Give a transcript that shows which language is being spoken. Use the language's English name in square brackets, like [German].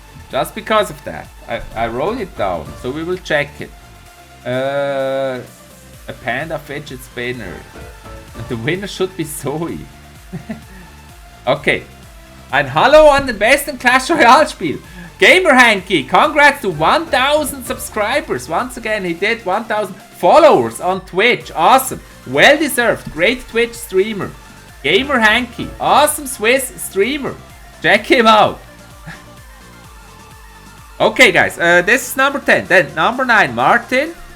[English] Just because of that. I wrote it down, so we will check it. A panda fidget spinner. The winner should be Zoe. Okay. [German] Ein Hallo an den besten Clash Royale Spiel. [English] Gamer Hanky, congrats to 1000 subscribers. Once again, he did 1000 followers on Twitch. Awesome. Well deserved. Great Twitch streamer. Gamer Hanky, awesome Swiss streamer. Check him out. Okay, guys, this is number 10. Then number 9, Martin.